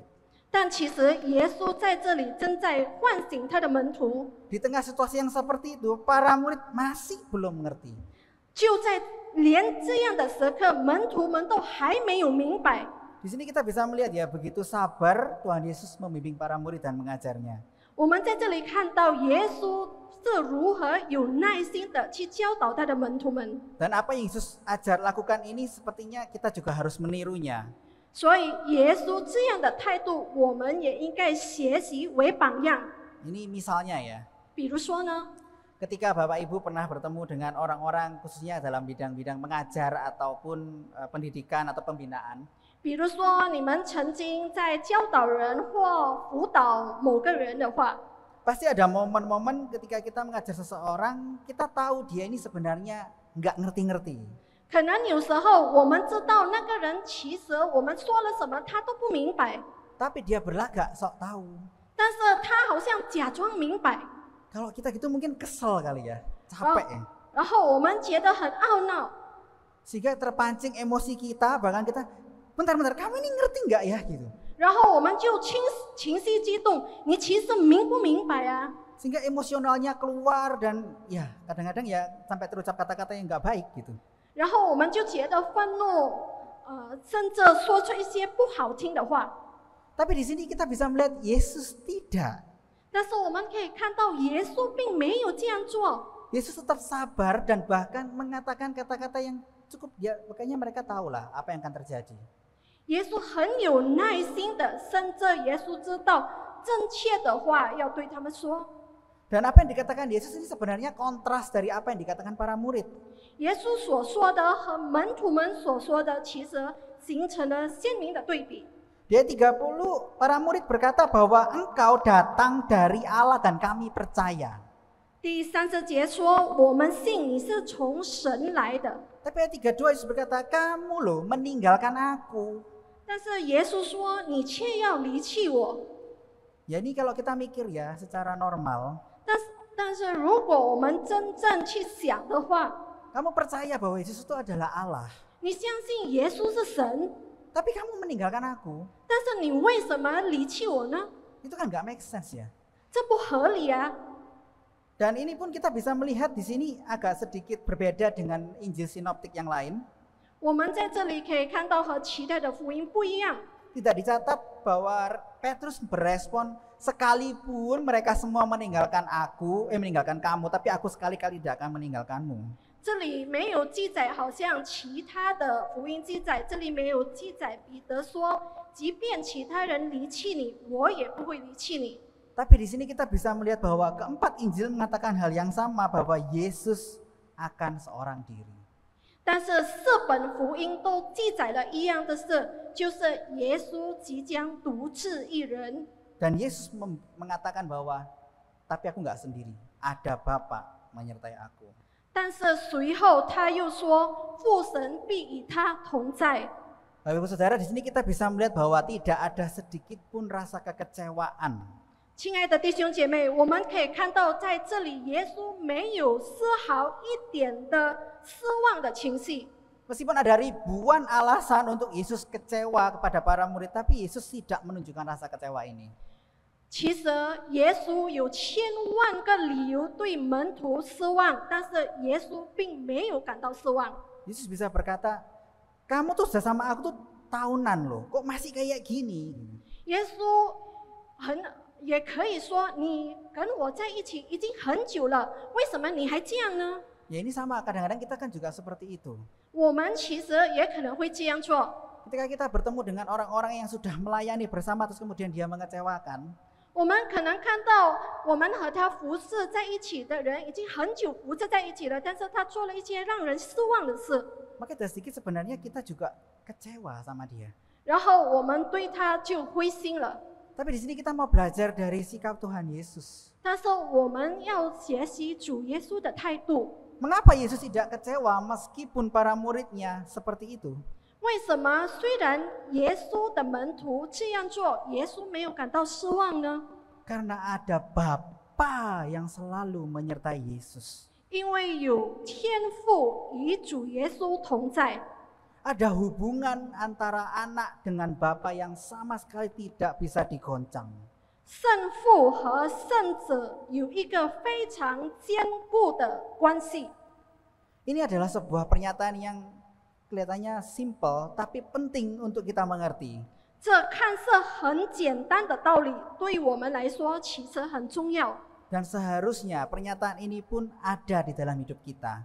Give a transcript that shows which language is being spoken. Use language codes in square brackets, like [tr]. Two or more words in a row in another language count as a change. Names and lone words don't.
[zh] 但其实耶稣在这里正在唤醒他的门徒。 [id] Di tengah situasi yang seperti itu, para murid masih belum mengerti. [zh] 就在连这样的时刻，门徒们都还没有明白。 [id] Di sini kita bisa melihat ya begitu sabar Tuhan Yesus membimbing para murid dan mengajarnya. [zh] 我们在这里看到耶稣是如何有耐心的去教导他的门徒们。 [id] Dan apa yang Yesus ajar lakukan ini sepertinya kita juga harus menirunya. [zh] 所以耶稣这样的态度，我们也应该学习为榜样。 [id] Ini misalnya ya, [zh] 比如说呢， [id] ketika Bapak Ibu pernah bertemu dengan orang-orang khususnya dalam bidang-bidang mengajar ataupun pendidikan atau pembinaan. [zh] 比如说你们曾经在教导人或辅导某个人的话， [id] Pasti ada momen-momen ketika kita mengajar seseorang, kita tahu dia ini sebenarnya nggak ngerti-ngerti. [zh] 可能有时候我们知道那个人其实我们说了什么他都不明白， [id] Tapi dia berlagak sok tahu. [zh] 但是他好像假装明白， [id] Kalau kita gitu mungkin kesel kali ya, capek ya. [zh] 然后我们觉得很懊恼， [id] Sehingga terpancing emosi kita, bahkan kita, bentar-bentar kamu ini ngerti nggak ya gitu. [zh] 然后我们就情绪激动，你其实明不明白啊？ [id] Sehingga emosionalnya keluar dan ya kadang-kadang ya sampai terucap kata-kata yang nggak baik gitu. [zh] 然后我们就觉得愤怒，甚至说出一些不好听的话。 [id] Tapi di sini kita bisa melihat Yesus tidak. [zh] 但是我们可以看到，耶稣并没有这样做。 [id] Yesus tetap sabar dan bahkan mengatakan kata-kata yang cukup ya, makanya mereka tahulah apa yang akan terjadi. [zh] 耶稣很有耐心的，甚至耶稣知道正确的话要对他们说。 [id] Dan apa yang dikatakan Yesus ini sebenarnya kontras dari apa yang dikatakan para murid. [zh] 耶稣所说的和门徒们所说的，其实形成了鲜明的对比。 [id] Di ayat 30 para murid berkata bahwa engkau datang dari Allah dan kami percaya. [zh] 第30节说：“我们信你是从神来的。” [id] Tapi ayat 32 Yesus berkata, kamu loh meninggalkan aku. [zh] 但是耶稣说：“你却要离弃我。” [id] Ya ini kalau kita mikir ya secara normal. [zh] 但是如果我们真正去想的话， [id] Kamu percaya bahwa Yesus itu adalah Allah. [zh] 你相信耶稣是神， [id] Tapi kamu meninggalkan aku. [zh] 但是你为什么离弃我呢？ [id] Itu kan gak [en] make sense [id] ya. [zh] 这不合理啊！ [id] Dan ini pun kita bisa melihat di sini agak sedikit berbeda dengan Injil sinoptik yang lain. [zh] 我们在这里可以看到和其他的福音不一样。 [id] Tidak dicatat bahwa Petrus berespon sekalipun mereka semua meninggalkan meninggalkan kamu, tapi aku sekali-kali tidak akan meninggalkanmu. [zh] 这里没有记载，好像其他的福音记载，这里没有记载彼得说，即便其他人离弃你，我也不会离弃你。 [id] Tapi di sini kita bisa melihat bahwa keempat Injil mengatakan hal yang sama, bahwa Yesus akan seorang diri. [zh] 但是四本福音都记载了一样的事，就是耶稣即将独自一人。 [id] Dan Yesus mengatakan bahwa, tapi aku nggak sendiri, ada Bapa menyertai aku. [zh] 但是随后他又说，父神必与他同在。 [id] Bapak Ibu Saudara, di sini kita bisa melihat bahwa tidak ada sedikit pun rasa kekecewaan. [zh] 亲爱的弟兄姐妹，我们可以看到，在这里耶稣没有丝毫一点的失望的情绪。 [id] Meskipun ada ribuan alasan untuk Yesus kecewa kepada para murid, tapi Yesus tidak menunjukkan rasa kecewa ini. [zh] 其实耶稣有千万个理由对门徒失望，但是耶稣并没有感到失望。 [id] Yesus bisa berkata, kamu tuh sudah sama aku tuh tahunan loh, kok masih kayak gini? [zh] 耶稣也可以说，你跟我在一起已经很久了，为什么你还这样呢？ [id] Ya ini sama, kadang-kadang kita kan juga seperti itu. [zh] 我们其实也可能会这样做。 [id] Ketika kita bertemu dengan orang-orang yang sudah melayani bersama terus kemudian dia mengecewakan, [zh] 我们可能看到我们和他服侍在一起的人已经很久服侍在一起了，但是他做了一些让人失望的事， [id] Maka dari sedikit sebenarnya kita juga kecewa sama dia. [zh] 然后我们对他就灰心了。 [id] Tapi di sini kita mau belajar dari sikap Tuhan Yesus. [zh] 但是我们要学习主耶稣的态度。 [id] Mengapa Yesus tidak kecewa meskipun para muridnya seperti itu? [zh] 为什么虽然耶稣的门徒这样做，耶稣没有感到失望呢？ [id] Karena ada Bapa yang selalu menyertai Yesus. [zh] 因为有天父与主耶稣同在。 [id] Ada hubungan antara anak dengan Bapa yang sama sekali tidak bisa digoncang. [zh] 圣父和圣子有一个非常坚固的关系。 [id] Ini adalah sebuah pernyataan yang kelihatannya simple tapi penting untuk kita mengerti. [zh] 这看似很简单的道理，对我们来说其实很重要。 [id] Dan seharusnya pernyataan ini pun ada di dalam hidup kita.